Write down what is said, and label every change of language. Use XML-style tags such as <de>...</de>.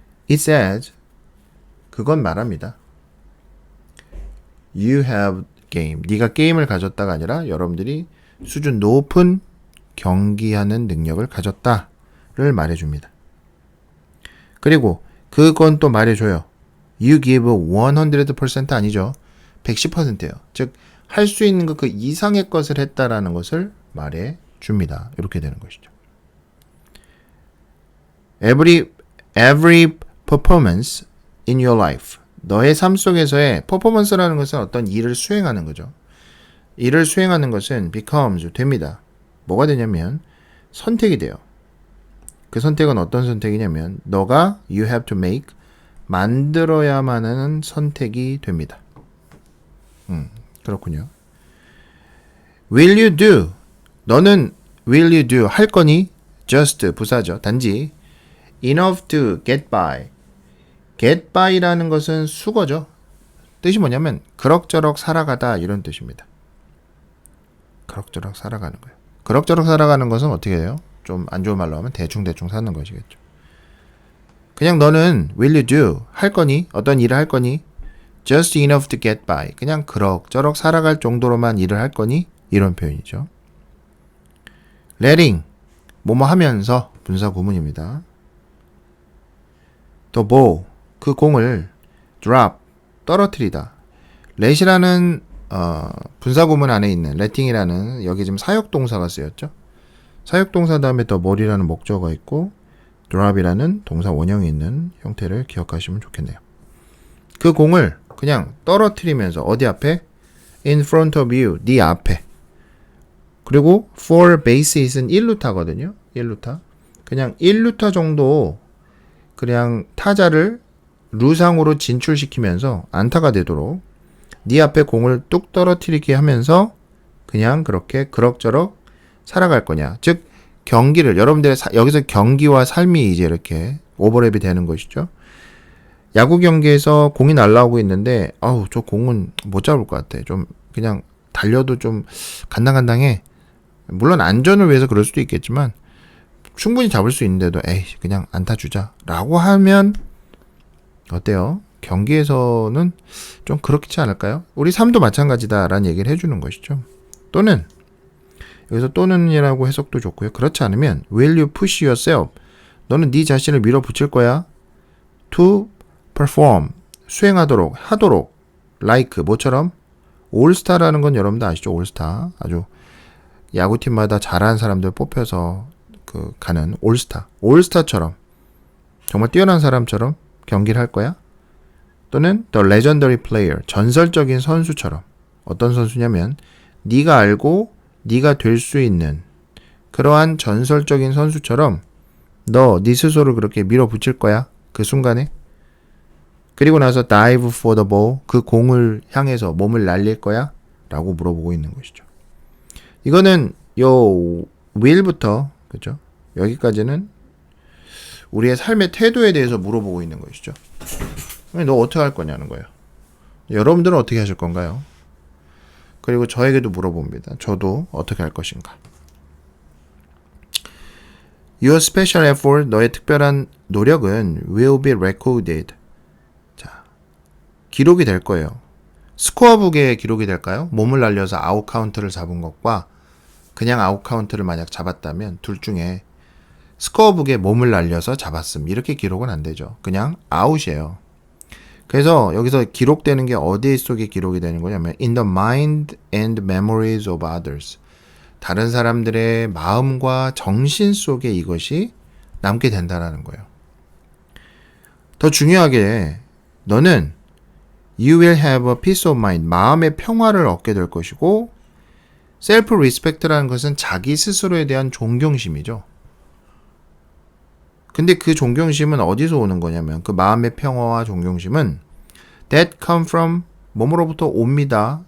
<en>It says,</en> <ko>그건 말합니다.</ko> <en>You have game,</en> <ko>네가 게임을 가졌다가 아니라 여러분들이 수준 높은 경기하는 능력을 가졌다를 말해줍니다. 그리고 그건 또 말해줘요.</ko> <en>You give 100%</en> <ko>아니죠. 110%예요. 즉 할 수 있는 것 그 이상의 것을 했다라는 것을 말해줍니다. 이렇게 되는 것이죠.</ko> <en>Every performance in your life,</en> <ko>너의 삶 속에서의 퍼포먼스라는 것은 어떤 일을 수행하는 거죠. 일을 수행하는 것은</ko> <en>becomes,</en> <ko>됩니다. 뭐가 되냐면 선택이 돼요. 그 선택은 어떤 선택이냐면 너가</ko> <en>you have to make,</en> <ko>만들어야만 하는 선택이 됩니다. 그렇군요.</ko> <en>Will you do,</en> <ko>너는</ko> <en>will you do,</en> <ko>할 거니?</ko> <en>just,</en> <ko>부사죠. 단지</ko> <en>enough to get by. get by</en> <ko>라는 것은 수거죠. 뜻이 뭐냐면 그럭저럭 살아가다, 이런 뜻입니다. 그럭저럭 살아가는 거예요. 그럭저럭 살아가는 것은 어떻게 해요? 좀 안 좋은 말로 하면 대충대충 사는 것이겠죠. 그냥 너는</ko> <en>will you do,</en> <ko>할 거니? 어떤 일을 할 거니?</ko> <en>just enough to get by,</en> <ko>그냥 그럭저럭 살아갈 정도로만 일을 할 거니? 이런 표현이죠. letting, 뭐뭐 하면서, 분사 구문입니다.</ko> <en>the ball,</en> <ko>그 공을</ko> <en>drop,</en> <ko>떨어뜨리다. let이라는 분사 구문 안에 있는 letting이라는, 여기 지금 사역동사가 쓰였죠. 사역동사 다음에</ko> <en>the ball</en> <ko>이라는 목적어가 있고 drop이라는 동사 원형이 있는 형태를 기억하시면 좋겠네요. 그 공을 그냥 떨어뜨리면서 어디 앞에?</ko> <en>in front of you,</en> <ko>네 앞에. 그리고</ko> <en>for bases</en> <ko>는 1루타거든요. 1루타. 그냥 1루타 정도 그냥 타자를 루상으로 진출시키면서 안타가 되도록 네 앞에 공을 뚝 떨어뜨리게 하면서 그냥 그렇게 그럭저럭 살아갈 거냐. 즉 경기를, 여러분들의 여기서 경기와 삶이 이제 이렇게 오버랩이 되는 것이죠. 야구 경기에서 공이 날아오고 있는데 아우 저 공은 못 잡을 것 같아. 좀 그냥 달려도 좀 간당간당해. 물론 안전을 위해서 그럴 수도 있겠지만 충분히 잡을 수 있는데도 에이 그냥 안타 주자라고 하면 어때요? 경기에서는 좀 그렇지 않을까요? 우리 삶도 마찬가지다라는 얘기를 해주는 것이죠. 또는 여기서 또는이라고 해석도 좋고요. 그렇지 않으면</ko> <en>will you push yourself?</en> <ko>너는 네 자신을 밀어붙일 거야.</ko> <en>to perform</en> <ko>수행하도록 하도록 like 뭐처럼 올스타라는 건 여러분도 아시죠? 올스타 아주 야구팀마다 잘하는 사람들 뽑혀서 그 가는 올스타처럼 정말 뛰어난 사람처럼 경기를 할 거야. 또는</ko> <en>the legendary player</en> <ko>전설적인 선수처럼 어떤 선수냐면 네가 알고 네가 될 수 있는 그러한 전설적인 선수처럼 너 네 스스로를 그렇게 밀어붙일 거야. 그 순간에. 그리고 나서</ko> <en>dive for the ball</en> <ko>그 공을 향해서 몸을 날릴 거야? 라고 물어보고 있는 것이죠. 이거는 요 will부터 그죠? 여기까지는 우리의 삶의 태도에 대해서 물어보고 있는 것이죠. 너 어떻게 할 거냐는 거예요. 여러분들은 어떻게 하실 건가요? 그리고 저에게도 물어봅니다. 저도 어떻게 할 것인가?</ko> <en>Your special effort,</en> <ko>너의 특별한 노력은</ko> <en>will be recorded.</en> <ko>자, 기록이 될 거예요. 스코어북에 기록이 될까요? 몸을 날려서 아웃 카운트를 잡은 것과 그냥 아웃 카운트를 만약 잡았다면 둘 중에 스코어북에 몸을 날려서 잡았음. 이렇게 기록은 안 되죠. 그냥 아웃이에요. 그래서 여기서 기록되는 게 어디 속에 기록이 되는 거냐면</ko> <en>in the mind and memories of others.</en> <ko>다른 사람들의 마음과 정신 속에 이것이 남게 된다는 거예요. 더 중요하게 너는</ko> <en>you will have a peace of mind.</en> <ko>마음의 평화를 얻게 될 것이고 self-respect라는 것은 자기 스스로에 대한 존경심이죠. 근데 그 존경심은 어디서 오는 거냐면 그 마음의 평화와 존경심은</ko> <en>that come from</en> <ko>뭐뭐로부터 옵니다.</ko>